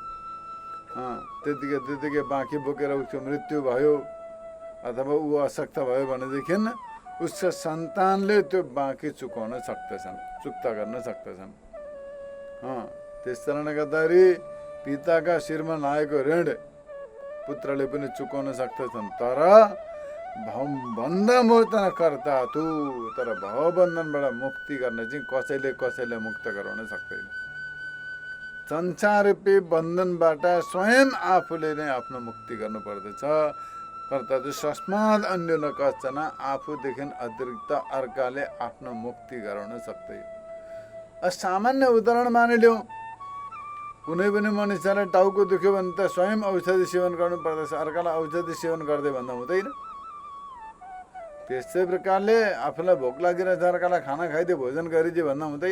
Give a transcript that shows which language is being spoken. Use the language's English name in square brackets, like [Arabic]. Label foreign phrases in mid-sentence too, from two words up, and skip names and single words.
[Nepali] त्यतिकै बाँकी बोकेर उसको मृत्यु भयो अथवा ऊ अशक्त भयो भनेदेखि उसको सन्तानले त्यो बाँकी चुकाउन सक्दछन्, चुक्ता गर्न सक्दछन्। त्यस कारणले गर्दाखेरि पिताका शिरमा लागेको ऋण पुत्रले पनि चुकाउन सक्दछन्, तर [Sanskrit] बन्धमोचन कर्ता तु, [Nepali] तर भवबन्धनबाट मुक्ति गर्न चाहिँ कसैले मुक्त गराउन सक्दैन। संसाररूपी बन्धनबाट स्वयं आफूले नै आफ्नो मुक्ति गर्नुपर्दछ। [Sanskrit] कर्ता तु तस्मात् अन्यो न कश्चन, [Nepali] आफूदेखि अतिरिक्त अर्काले आफ्नो मुक्ति गराउन सक्दैन। सामान्य उदाहरण मानिलिउँ, कुनै पनि मनुष्यलाई टाउको दुख्यो भने त स्वयं औषधि सेवन गर्नुपर्दछ, अर्कालाई औषधि सेवन गर्दै भन्दा हुँदैन। त्यस्तै प्रकारले आफूलाई भोक लागिरहेछ, अर्कालाई खाना खाइदियो, भोजन गरिदियो भन्दा हुँदैन।